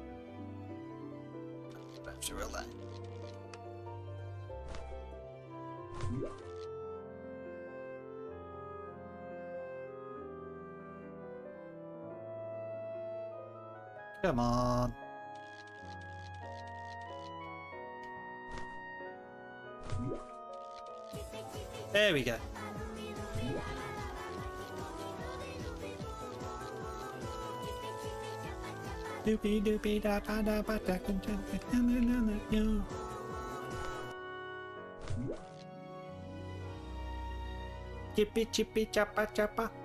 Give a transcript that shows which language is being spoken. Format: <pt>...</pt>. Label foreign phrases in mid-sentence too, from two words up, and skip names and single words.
<en>Back to real that. Come on. There we go. Doopy doopy da ba da ba da yo. Chippy chippy chappa chappa.</en>